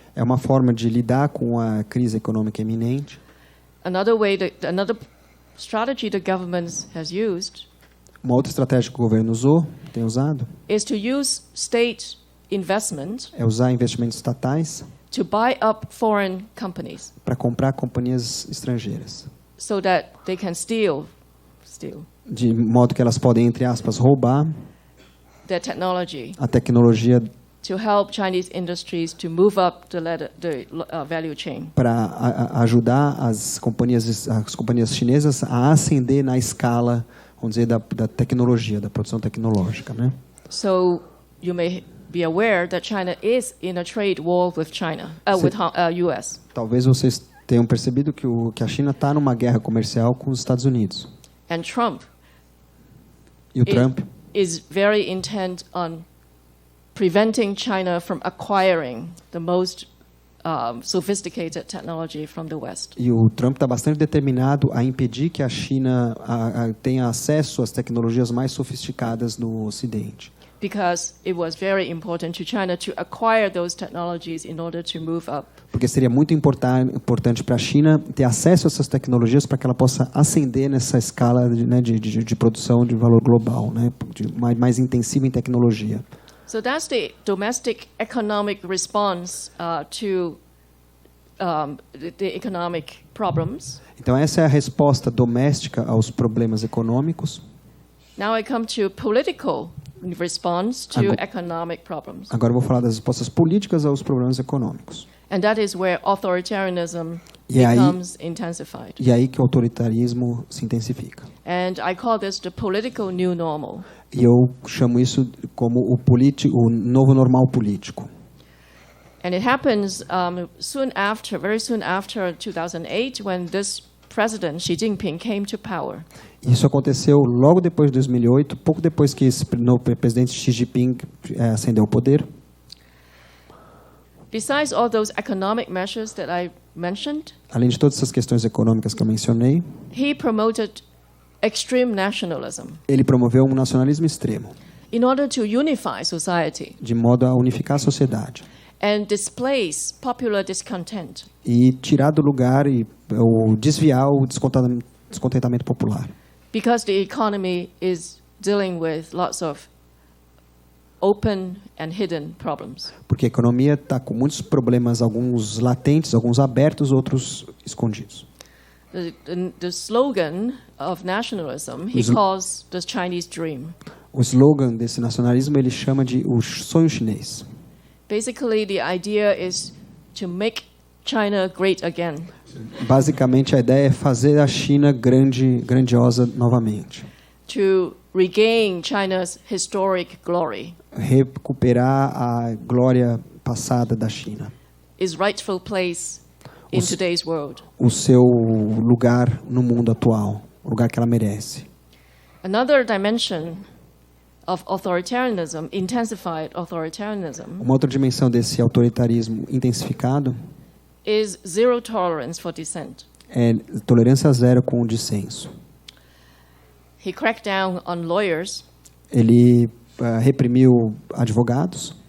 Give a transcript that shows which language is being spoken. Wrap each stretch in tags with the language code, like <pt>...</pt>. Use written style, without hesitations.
<pt>É uma forma de lidar com a crise econômica iminente.</pt> <en>Another strategy the government has used</en> <pt>Uma outra estratégia que o governo tem usado,</pt> <en>is to use state investment</en> <pt>é usar investimentos estatais</pt> <en>to buy up foreign companies</en> <pt>para comprar companhias estrangeiras,</pt> <en>so that they can steal</en> <pt>de modo que elas podem, entre aspas, roubar</pt> <en>their technology</en> <pt>a tecnologia</pt> <en>to help Chinese industries to move up the value chain.</en> <pt>para ajudar as companhias chinesas a ascender na escala, vamos dizer, da tecnologia, da produção tecnológica, né?</pt> <en>So you may be aware that China is in a trade war with US.</en> <pt>Talvez vocês tenham percebido que a China está numa guerra comercial com os Estados Unidos.</pt> <en>And Trump</en> <pt>E o Trump</pt> <en>is very intent on preventing China from acquiring the most sophisticated technology from the West.</en> <pt>E o Trump está bastante determinado a impedir que a China tenha acesso às tecnologias mais sofisticadas no Ocidente.</pt> <en>Because it was very important to China to acquire those technologies in order to move up.</en> <pt>Porque seria muito importante para a China ter acesso a essas tecnologias para que ela possa ascender nessa escala de produção de valor global, né, mais intensiva em tecnologia.</pt> <en>So that's the domestic economic response to the economic problems.</en> <pt>Então essa é a resposta doméstica aos problemas econômicos.</pt> <en>Now I come to political response to economic problems.</en> <pt>Agora eu vou falar das respostas políticas aos problemas econômicos.</pt> <en>And that is where authoritarianism becomes intensified.</en> <pt>E aí que o autoritarismo se intensifica.</pt> <en>And I call this the political new normal.</en> <pt>E eu chamo isso como o novo normal político.</pt> <en>And it happens very soon after 2008, when this president Xi Jinping came to power.</en> <pt>Isso aconteceu logo depois de 2008, pouco depois que o presidente Xi Jinping ascendeu ao poder.</pt> <en>Besides all those economic measures that I mentioned,</en> <pt>além de todas essas questões econômicas que eu mencionei,</pt> <en>he promoted extreme nationalism.</en> <pt>Ele promoveu um nacionalismo extremo.</pt> <en>In order to unify society.</en> <pt>De modo a unificar a sociedade.</pt> <en>And displace popular discontent.</en> <pt>E tirar do lugar ou desviar o descontentamento popular.</pt> <en>Because the economy is dealing with lots of open and hidden problems.</en> <pt>Porque a economia está com muitos problemas, alguns latentes, alguns abertos, outros escondidos.</pt> <en>The slogan of nationalism he calls the Chinese dream.</en> <pt>O slogan desse nacionalismo ele chama de o sonho chinês.</pt> <en>Basically, the idea is to make China great again.</en> <pt>Basicamente, a ideia é fazer a China grandiosa novamente.</pt> <en>To regain China's historic glory.</en> <pt>Recuperar a glória passada da China.</pt> <en>Its rightful place in today's world.</en> <pt>O seu lugar no mundo atual, o lugar que ela merece.</pt> <en>Another dimension of authoritarianism, intensified authoritarianism.</en> <pt>Uma outra dimensão desse autoritarismo intensificado</pt> <en>is zero tolerance for dissent.</en> <pt>É tolerância zero com o dissenso.</pt> <en>He cracked down on lawyers.</en> <pt>Ele reprimiu advogados.</pt>